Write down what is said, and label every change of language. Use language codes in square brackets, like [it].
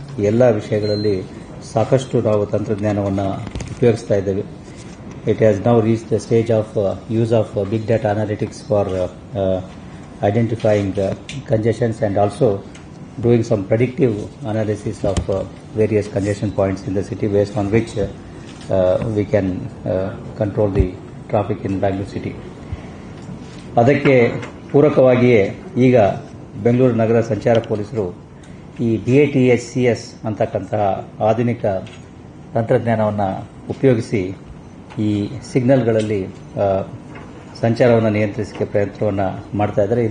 [kn] ಈ ಎಲ್ಲ ವಿಷಯಗಳಲ್ಲಿ ಸಾಕಷ್ಟು ನಾವು ತಂತ್ರಜ್ಞಾನವನ್ನು ಉಪಯೋಗಿಸ್ತಾ ಇದ್ದೇವೆ. [en] It has now reached the stage of use of big data analytics for identifying congestions and also doing some predictive analysis of various congestion points in the city based on which we can control the traffic in Bangalore city. [kn] ಅದಕ್ಕೆ ಪೂರಕವಾಗಿಯೇ ಈಗ ಬೆಂಗಳೂರು ನಗರ ಸಂಚಾರ ಪೊಲೀಸರು ಈ DATHCS ಅಂತಕ್ಕಂತಹ ಆಧುನಿಕ ತಂತ್ರಜ್ಞಾನವನ್ನು ಉಪಯೋಗಿಸಿ ಈ ಸಿಗ್ನಲ್ಗಳಲ್ಲಿ ಸಂಚಾರವನ್ನು ನಿಯಂತ್ರಿಸಲಿಕ್ಕೆ ಪ್ರಯತ್ನವನ್ನು ಮಾಡ್ತಾ ಇದ್ದಾರೆ.